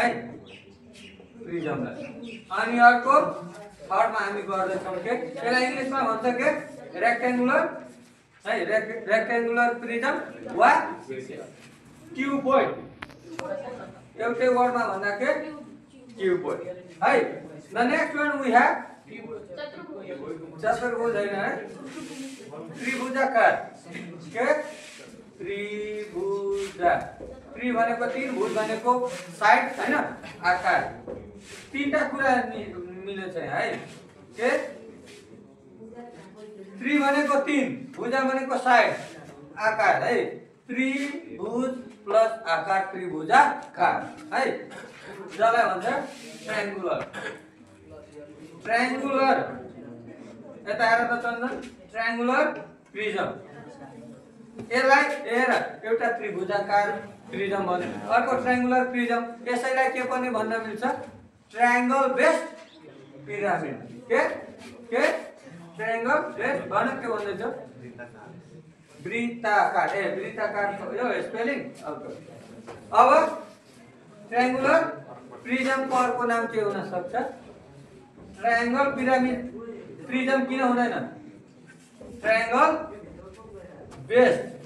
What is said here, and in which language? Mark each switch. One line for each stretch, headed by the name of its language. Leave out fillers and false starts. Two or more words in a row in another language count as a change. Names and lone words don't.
Nepali: प्रिजमलाई अनि अर्को थर्डमा हामी गर्दैछौँ के यसलाई इङ्ग्लिसमा भन्छ के रेक्टेङ्गुलर है
English: rectangular prism
Nepali: वा क्युबोइड एउटै वर्डमा भन्दा के क्युबोइड है
English: the next one we have
Nepali: चतुर्भुज हैन है त्रिभुजाकार के त्रिभुज त्रि भनेको तीन भुज भनेको साइड हैन आकार तीनटा कुरा मिलेछ है के त्रि भनेको तीन भुजा भनेको साइड आकार है त्रिभुज प्लस आकार त्रिभुजाकार है जसलाई भन्छ ट्रायंगुलर ट्रायंगुलर यता हेर त चन्दन
English: triangular prism
Nepali: यसलाई हेर एउटा त्रिभुजाकार प्रिजम भन्यो अर्को
English: triangular prism
Nepali: यसैलाई के पनि भन्न मिल्छ
English: triangle based pyramid
Nepali: के
English: triangle based
Nepali: भन के भन्दैछ वृत्ताकार वृत्ताकार यो स्पेलिङ अब
English: triangular prism
Nepali: को अर्को नाम के हुन सक्छ
English: triangle pyramid prism
Nepali: किन हुँदैन
English: triangle based